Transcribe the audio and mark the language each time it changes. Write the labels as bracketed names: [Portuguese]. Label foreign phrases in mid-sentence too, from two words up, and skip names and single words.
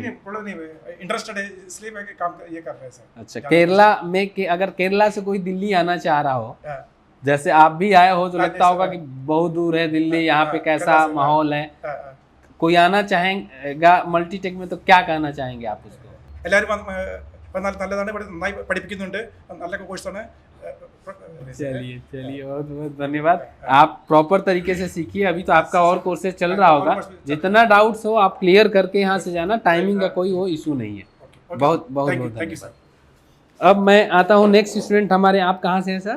[Hindi] नहीं प्रॉब्लम नहीं, इंटरेस्टेड है इसलिए मैं काम ये कर रहा है सर। अच्छा, केरला में अगर केरला से कोई दिल्ली आना चाह रहा हो, हाँ, जैसे आप भी आए हो, तो लगता होगा कि बहुत दूर है दिल्ली, यहाँ पे कैसा माहौल है, हाँ, हाँ। कोई आना चाहेगा मल्टीटेक में तो क्या कहना चाहेंगे आप उसको? [Malayalam] എല്ലാവരും നല്ലതാണ്, നന്നായി പഠിപ്പിക്കുന്നുണ്ട്, നല്ല കോഴ്സാണ്। [Hindi] चलिए बहुत बहुत धन्यवाद। आप प्रॉपर तरीके से सीखिए, अभी तो आपका और कोर्सेज चल रहा होगा, जितना डाउट्स हो आप क्लियर करके यहाँ से जाना, टाइमिंग का कोई वो इशू नहीं है। बहुत बहुत बहुत [English] thank you [Hindi] धन्यवाद। सर। अब मैं आता हूँ नेक्स्ट स्टूडेंट हमारे। आप कहाँ से हैं सर?